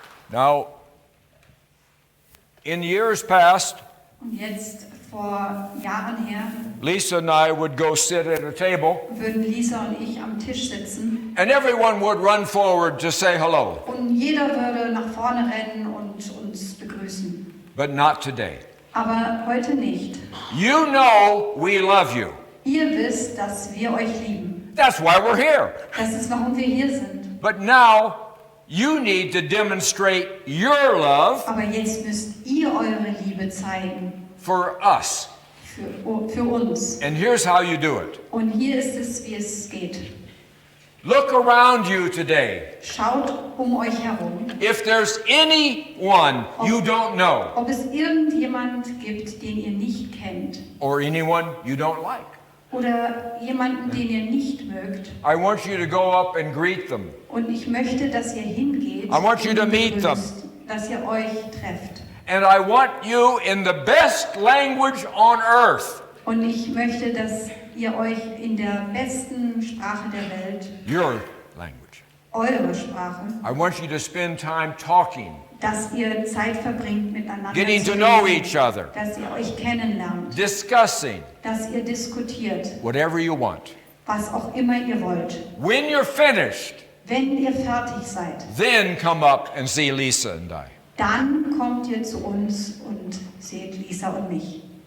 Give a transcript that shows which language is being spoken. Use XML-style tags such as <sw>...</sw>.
<en>Now, in years past,</en> <de>Und jetzt, vor Jahren her,</de> <en>Lisa and I would go sit at a table,</en> <de>würden Lisa und ich am Tisch sitzen</de> <en>and everyone would run forward to say hello.</en> <de>und jeder würde nach vorne rennen und uns begrüßen.</de> <en>But not today.</en> <de>Aber heute nicht.</de> <en>You know we love you.</en> <de>Ihr wisst, dass wir euch lieben.</de> <en>That's why we're here.</en> <de>Das ist, warum wir hier sind.</de> <en>But now, you need to demonstrate your love</en> <de>Aber jetzt müsst ihr eure Liebe zeigen</de> <en>for us.</en> <de>für uns.</de> <en>And here's how you do it.</en> <de>Und hier ist es, wie es geht.</de> <en>Look around you today.</en> <de>Schaut um euch herum,</de> <en>If there's anyone you don't know,</en> <de>ob es irgendjemand gibt, den ihr nicht kennt.</de> <en>or anyone you don't like,</en> <de>Oder jemanden, den ihr nicht mögt.</de> <en>I want you to go up and greet them.</en> <de>Und ich möchte, dass ihr hingeht,</de> <en>I want you to</en> <de>und</de> <en>meet them.</en> <de>begrüßt, dass ihr euch trefft.</de> <en>And I want you in the best language on earth,</en> <de>Und ich möchte, dass ihr euch in der besten Sprache der Welt,</de> <en>your language.</en> <de>eure Sprache,</de> <en>I want you to spend time talking</en> <de>dass ihr Zeit verbringt miteinander,</de> <en>getting</en> <de>zu</de> <en>to know</en> <de>lesen,</de> <en>each other,</en> <de>dass ihr euch kennenlernt,</de> <en>discussing</en> <de>dass ihr diskutiert,</de> <en>whatever you want.</en> <de>was auch immer ihr wollt.</de> <en>When you're finished,</en> <de>Wenn ihr fertig seid,</de> <en>then come up and see Lisa and I.</en> <de>dann kommt ihr zu uns und seht Lisa und mich.</de>